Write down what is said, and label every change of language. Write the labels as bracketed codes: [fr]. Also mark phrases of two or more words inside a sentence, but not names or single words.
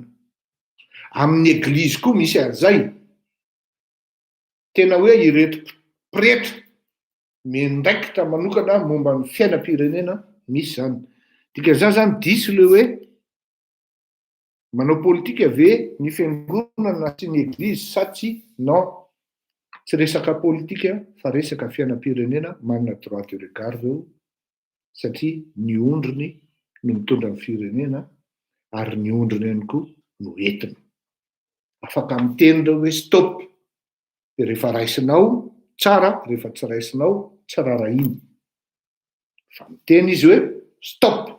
[mg] Amin'ny eglizy koa misy an'izay. Tena hoe ireto pretra miandraikitra manokana momba ny fiainam-pirenena misy zany. Dikan'izany zany diso le hoe manao politika ve ny fiangonana sy ny eglizy sa tsy? Non. Tsy resaka politika fa resaka fiainam-pirenena, manana [fr] droit de regard [mg] eo satria ny ondriny no mitondra ny firenena ary ny ondriny ihany koa no entina. Afaka miteny reo hoe stop. Dia rehefa raisinao tsara, rehefa tsy raisinao tsy rarahiny. Fa miteny izy hoe stop.